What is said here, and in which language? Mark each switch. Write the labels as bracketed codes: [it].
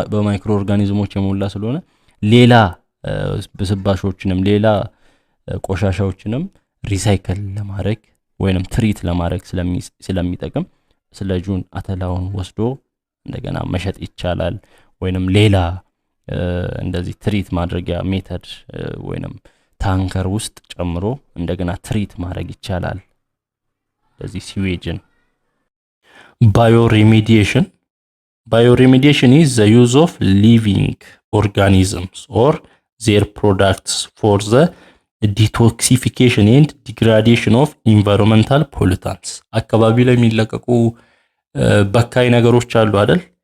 [am] በማይክሮ ኦርጋኒዝሞች የሞላ ስለሆነ ሌላ ብስባሾችንም ሌላ ቆሻሻዎችንም ሪሳይክል ለማድረግ ወይንም ትሪት ለማድረግ ስለሚጠቅም ስላጁን አተላውን ወስዶ እንደገና መሸጥ ይቻላል ወይንም ሌላ እንደዚህ ትሪት ማድረጊያ ሜተድ ወይንም ታንከር ውስጥ ጨምሮ እንደገና ትሪት ማድረግ ይቻላል። ለዚህ ሲዌጅን ባዮሪሜዲዬሽን [en] Bioremediation is the use of living organisms or their products for the detoxification and degradation of environmental pollutants. [am] አካባቢ ላይ የሚለቀቁ በካይ ነገሮች አሉ አይደል?